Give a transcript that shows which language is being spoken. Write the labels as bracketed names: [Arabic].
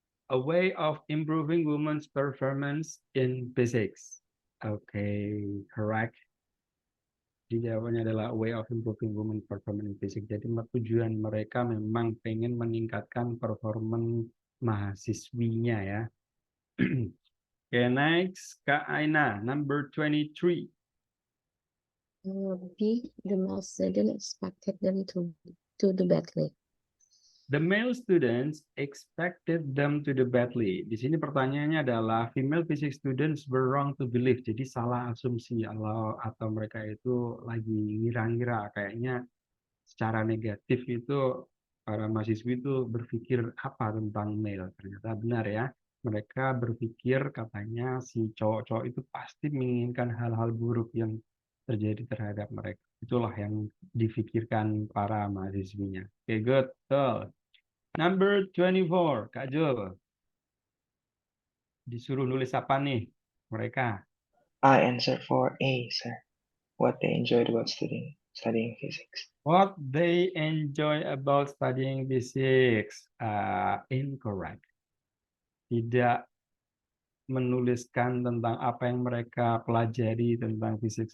[English] A way of improving women's performance in physics. Okay, correct. [Indonesian] Jadi jawabannya adalah [English] way of improving women performance in physics. [Indonesian] Jadi tujuan mereka memang pengen meningkatkan performa mahasiswinya ya. [English] Okay, next, Kak Aina, number 23. B, the male student expected them to do badly. The male students expected them to do badly. [Indonesian] Di sini pertanyaannya adalah [English] female physics students were wrong to believe. [Indonesian] Jadi salah asumsi atau mereka itu lagi ngira-ngira kayaknya secara negatif itu para mahasiswi itu berpikir apa tentang male. Ternyata benar ya. Mereka berpikir katanya si cowok-cowok itu pasti menginginkan hal-hal buruk yang terjadi terhadap mereka. Itulah yang difikirkan para mahasiswinya. [English] Oke, good. Betul. Number 24, Kak Jul. [Indonesian] Disuruh nulis apa nih mereka? [English] I answer for A, sir. What they enjoyed about studying physics. What they enjoy about studying physics. Incorrect. [Indonesian] Tidak menuliskan tentang apa yang mereka pelajari tentang fisik.